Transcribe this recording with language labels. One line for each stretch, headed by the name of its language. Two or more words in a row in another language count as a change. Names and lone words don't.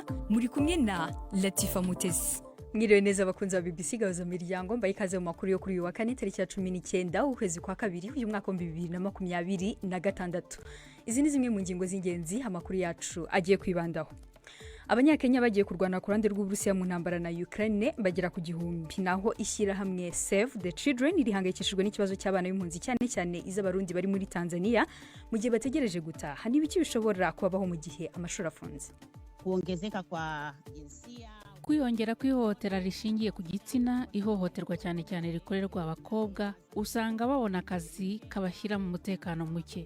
Kinyarwanda: Muri kumwe na Latifa Mutesi. Mwiriwe neza abakunzi ba BBC Gahuza Miryango, mbaye ikaze mu makuru yo kuri uyu wa kane tariki ya 19 ukwezi kwa kabiri uyu mwaka wa 2026. Izi ni zimwe mu ngingo z'ingenzi amakuru yacu agiye kwibandaho. Abanyakenya bagiye kurwana ku ruhande rw'Uburusiya mu ntambara na Ukraine bagera ku gihumbi, naho ishyira hamwe Save the Children irihangayikishijwe n'ikibazo cy'abana b'impunzi cyane cyane iz'abarundi bari muri Tanzania mu gihe bategereje gutaha. N'ibiki bishobora kubaho mu gihe amashuri afunze?
Swahili: Kuongezeka kwa jinsia,
Kinyarwanda: kwiyongera kw'ihohotera rishingiye ku gitsina, ihohoterwa cyane cyane rikorerwa abakobwa, usanga babona akazi kabashyira mu mutekano muke.